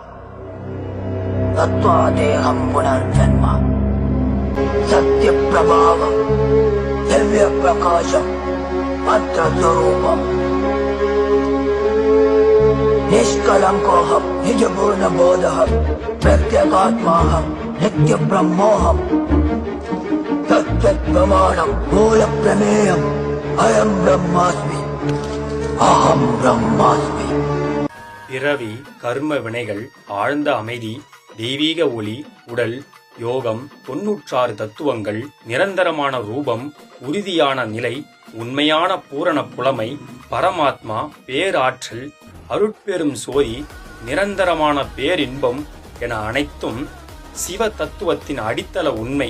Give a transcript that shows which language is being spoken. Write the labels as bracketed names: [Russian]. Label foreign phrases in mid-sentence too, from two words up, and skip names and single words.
[Sanskrit] तत्त्वादेहं पुनर्जन्म सत्य प्रभावम दिव्य प्रकाशम मंत्र स्वरूपम निष्कलंकोहम निज पूर्ण बोधहम प्रत्यगात्माहम नित्य ब्रह्मोहम तत्त्व प्रमाणम मूल प्रमेयम अयम ब्रह्मास्मि अहम ब्रह्मास्मि. [Tamil] பிறவி கர்ம வினைகள், ஆழ்ந்த அமைதி, தெய்வீக ஒளி, உடல், யோகம், 96 தத்துவங்கள், நிரந்தரமான ரூபம், உறுதியான நிலை, உண்மையான பூரண புலமை, பரமாத்மா, பேராற்றல், அருட்பெரும் சோதி, நிரந்தரமான பேரின்பம் என அனைத்தும் சிவ தத்துவத்தின் அடித்தள உண்மை.